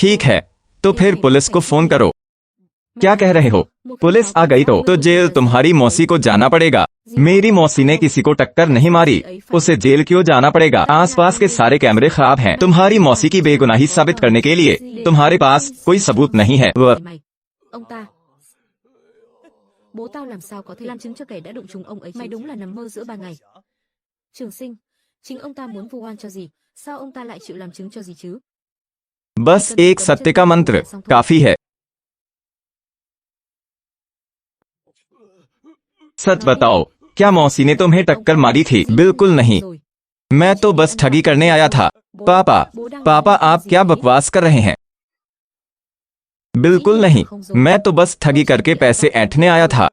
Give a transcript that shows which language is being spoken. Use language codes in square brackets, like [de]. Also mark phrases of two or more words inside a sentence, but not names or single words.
[hi] ठीक है, तो फिर पुलिस को फोन करो। क्या कह रहे हो? पुलिस आ गई तो जेल तुम्हारी मौसी को जाना पड़ेगा। मेरी मौसी ने किसी को टक्कर नहीं मारी, उसे जेल क्यों जाना पड़ेगा? आसपास के सारे कैमरे खराब हैं। तुम्हारी मौसी की बेगुनाही साबित करने के लिए तुम्हारे पास कोई सबूत नहीं है। [vi] Bố tao làm sao có thể làm chứng cho kẻ đã đụng trúng ông ấy? Mày đúng là nằm mơ giữa ban ngày. Trường sinh, chính ông ta muốn vu oan cho gì? Sao ông ta lại chịu làm chứng cho gì chứ? [hi] बस एक सत्य का मंत्र काफी है। सच बताओ, क्या मौसी ने तुम्हें टक्कर मारी थी? बिल्कुल नहीं, मैं तो बस ठगी करने आया था। पापा आप क्या बकवास कर रहे हैं? बिल्कुल नहीं, मैं तो बस ठगी करके पैसे ऐंठने आया था।